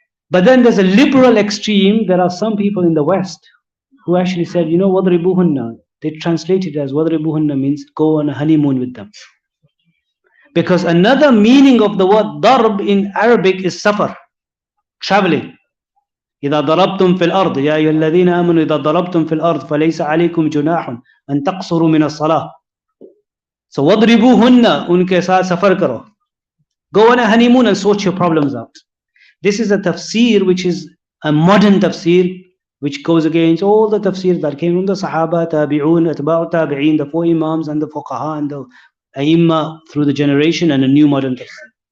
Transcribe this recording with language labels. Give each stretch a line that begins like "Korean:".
English: But then there's a liberal extreme. There are some people in the West who actually said, wadribuhunna. They translated it as wadribuhunna means go on a honeymoon with them. Because another meaning of the word darb in Arabic is safar, traveling.
Arabic: إذا ضربتم في الأرض يا أيها الذين آمنوا إذا ضربتم في الأرض فليس عليكم جناح أن تقصروا من الصلاة.
English: So وَضْرِبُوهُنَّ
Urdu: unke saath safar karo.
English: Go on a honeymoon and sort your problems out. This is a tafsir which is a modern tafsir which goes against all the tafsir that came from the Sahaba, Tabi'un, Atba'u Tabi'in, the 4 Imams and the Fuqaha and the Aimma through the generation, and a new modern tafsir.